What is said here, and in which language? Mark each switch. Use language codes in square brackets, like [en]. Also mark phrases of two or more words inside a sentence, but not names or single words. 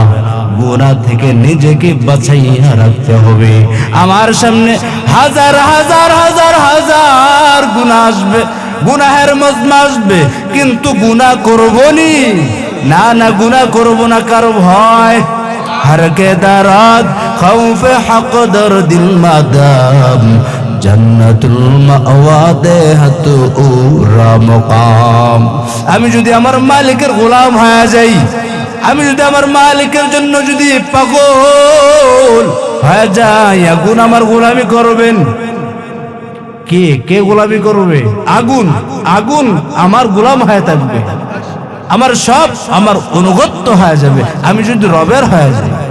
[bn] গুনাহ থেকে নিজেকে বাঁচাইয়া রাখতে হবে। আমার সামনে হাজার হাজার হাজার হাজার গুনাহ আসবে, গুনাহের মজমা আসবে, কিন্তু গুনাহ করবনি না, না গুনাহ করব না কারো ভয়। [fa] هر که دارد خوف حق در دل مدام جنة المأوى دهد او را مقام. [bn] আমি যদি আমার মালিকের গোলাম হয়ে যাই, আমি যদি আমার মালিকের জন্য যদি পাগল হয়ে যাই, আগুন আমার গোলামি করবেন। কে কে গোলামি করবে? আগুন, আগুন আমার গোলাম হয়ে থাকবে, আমার সব আমার অনুগত্য হয়ে যাবে আমি যদি রবের হয়ে যাই।